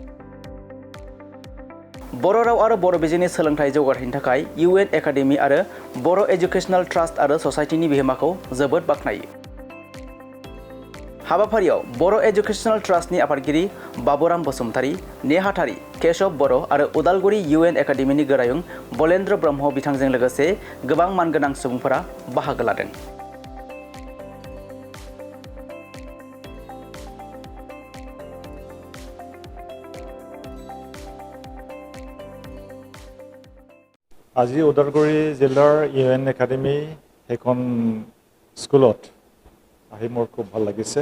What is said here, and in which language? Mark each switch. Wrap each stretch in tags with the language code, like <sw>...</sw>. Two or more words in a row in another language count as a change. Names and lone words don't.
<brx>बर' राव आरो बर' बिजोंनि सोलोंथाइ जौगाथायनि थाखाय UN एकाडेमि आरो बर' एजुकेशनेल ट्रास्ट आरो ससाइटिनि बिहोमाखौ जोबोद बाख्नायो। हाबाफारियाव बर' एजुकेशनेल ट्रास्टनि आफादगिरि बाबुराम बसुमतारी, नेहाथारि केशव बर' आरो उदालगुरि UN एकाडेमिनि गोरायुं बलेन्द्र ब्रह्म बिथांजों लोगोसे गोबां मानगोनां सुबुंफोरा बाहागो लादों।</brx> <as>আজি উদালগুৰি জিলাৰ UN একাডেমি এখন স্কুলত আহি মোৰ খুব ভাল লাগিছে।</as>